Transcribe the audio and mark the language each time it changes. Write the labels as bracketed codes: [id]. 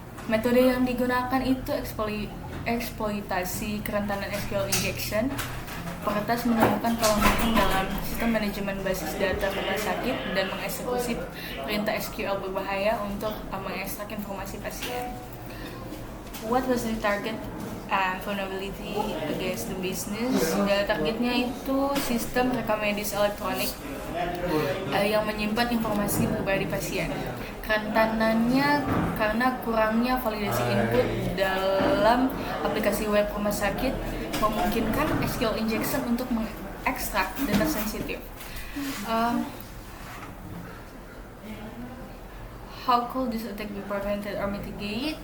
[id] Metode yang digunakan itu eksploitasi kerentanan SQL injection. Peretas menemukan kelemahan dalam sistem manajemen basis data rumah sakit dan mengeksekusi perintah SQL berbahaya untuk mengekstrak informasi pasien. [en] What was the target vulnerability against the business? [id] Targetnya itu sistem rekam medis elektronik yang menyimpan informasi pribadi pasien. Kerentanannya karena kurangnya validasi input dalam aplikasi web rumah sakit memungkinkan SQL injection untuk mengekstrak data sensitif. [en] How could this attack be prevented or mitigated?